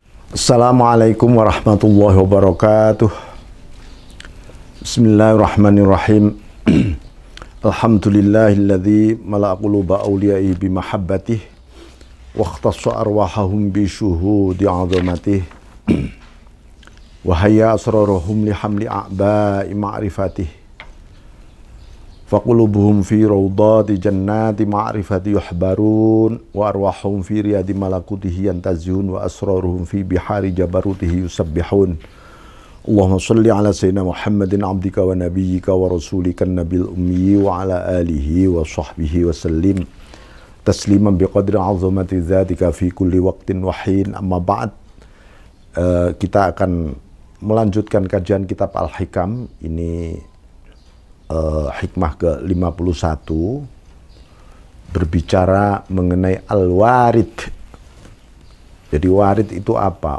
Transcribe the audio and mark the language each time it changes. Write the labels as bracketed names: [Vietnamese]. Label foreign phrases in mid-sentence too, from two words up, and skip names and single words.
[Arabic] السلام عليكم ورحمة الله وبركاته. بسم الله الرحمن الرحيم. الحمد لله الذي ملأ قلوب أوليائه بمحبته واختص أرواحهم بشهود عظمته وهيأ أسرارهم لحمل أعباء معرفته فقلوبهم في روضة جنة معرفته يحبرون وأرواحهم في رياض ملكوته ينتزهون وأسرارهم في بحار جبروته يسبحون. اللهم صل على سيدنا محمد عبدك ونبيك ورسولك النبي الأمي وعلى آله وصحبه وسلم تسليما بقدر عظمة ذاتك في كل وقت وحين. أما بعد. [Indonesian] Kita akan melanjutkan kajian kitab Al-Hikam. Ini hikmah ke-51 berbicara mengenai al-warid. Jadi warid itu apa?